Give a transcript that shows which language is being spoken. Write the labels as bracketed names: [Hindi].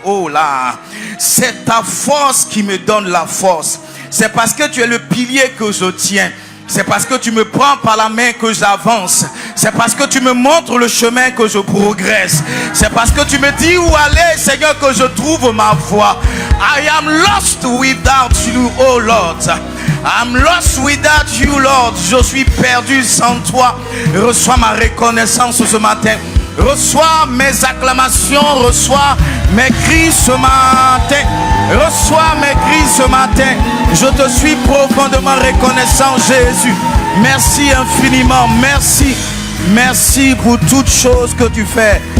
[French] Oh là, c'est ta force qui me donne la force. C'est parce que tu es le pilier que je tiens. C'est parce que tu me prends par la main que j'avance. C'est parce que tu me montres le chemin que je progresse. C'est parce que tu me dis où aller, Seigneur, que je trouve ma voie. [English] I am lost without you, oh Lord. I'm lost without you, Lord. [French] Je suis perdu sans toi. Reçois ma reconnaissance ce matin. Reçois mes acclamations, reçois mes cris ce matin. Reçois mes cris ce matin. Je te suis profondément reconnaissant, Jésus. Merci infiniment, merci. Merci pour toutes choses que tu fais.